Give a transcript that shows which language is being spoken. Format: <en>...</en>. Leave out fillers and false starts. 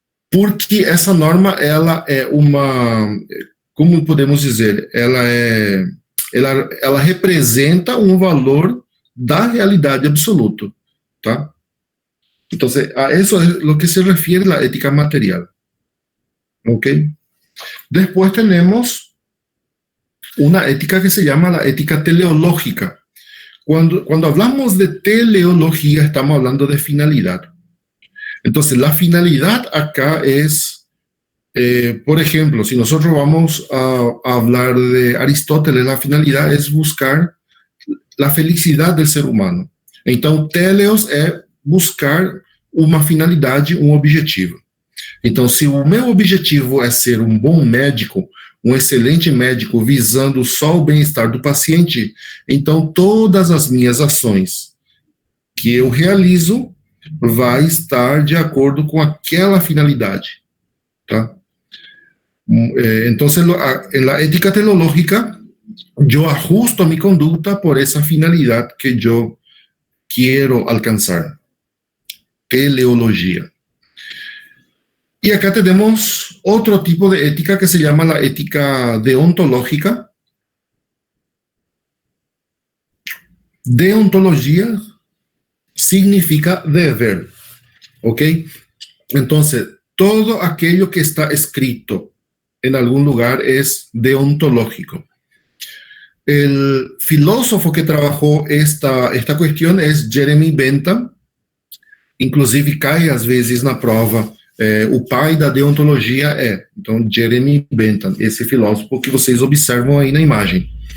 <pt>porque essa norma, ela é uma, como podemos dizer, ela representa um valor da realidade absoluta, tá? Então, a isso é o que se refere a ética material. Ok? Depois temos uma ética que se chama a ética teleológica.</pt> <es>Quando hablamos de teleología, estamos hablando de finalidad. Entonces, la finalidad acá es, por ejemplo, si nosotros vamos a hablar de Aristóteles, la finalidad es buscar la felicidad del ser humano. Entonces, teleos es</es> <pt>buscar uma finalidade, um objetivo. Então, se o meu objetivo é ser um bom médico, um excelente médico visando só o bem-estar do paciente, então todas as minhas ações que eu realizo vai estar de acordo com aquela finalidade, tá?</pt> <es>Entonces, en la ética teleológica, yo ajusto mi conducta por esa finalidad que yo quiero alcanzar. Teleología. Y acá tenemos otro tipo de ética que se llama la ética deontológica. Deontología significa deber, ¿ok? Entonces, todo aquello que está escrito en algún lugar es deontológico. El filósofo que trabajó esta cuestión es Jeremy Bentham,</es> <pt>inclusive cai às vezes na prova, o pai da deontologia então, Jeremy Bentham, esse filósofo que vocês observam aí na imagem.</pt>